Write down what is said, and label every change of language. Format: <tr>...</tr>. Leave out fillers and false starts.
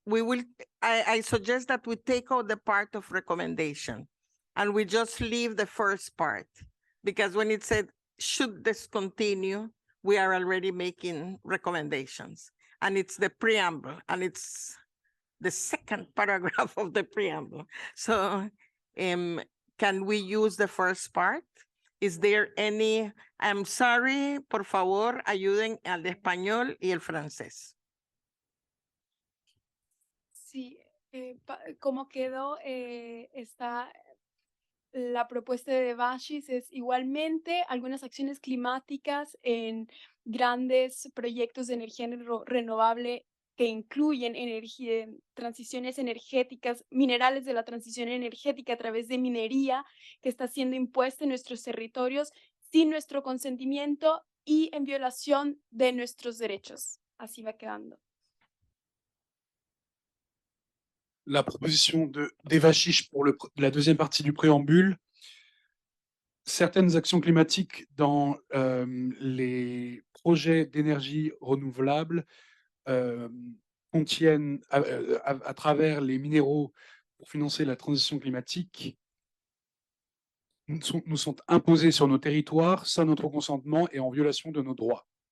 <en>We will, I suggest that we take out the part of recommendation and we just leave the first part, because when it said should discontinue, we are already making recommendations, and it's the preamble and it's the second paragraph of the preamble. So can we use the first part? Is there any, I'm sorry,</en> <es>por favor, ayuden al español y el francés. Sí, como quedó la propuesta de Bashis es igualmente algunas acciones climáticas en grandes proyectos de energía renovable que incluyen transiciones energéticas, minerales de la transición energética a través de minería que está siendo impuesta en nuestros territorios sin nuestro consentimiento y en violación de nuestros derechos. Así va quedando.</es> <fr>La proposition d'Eva Chiche pour la deuxième partie du préambule, certaines actions climatiques dans les projets d'énergie renouvelable contiennent, à travers les minéraux pour financer la transition climatique, nous sont imposés sur nos territoires sans notre consentement et en violation de nos droits.</fr>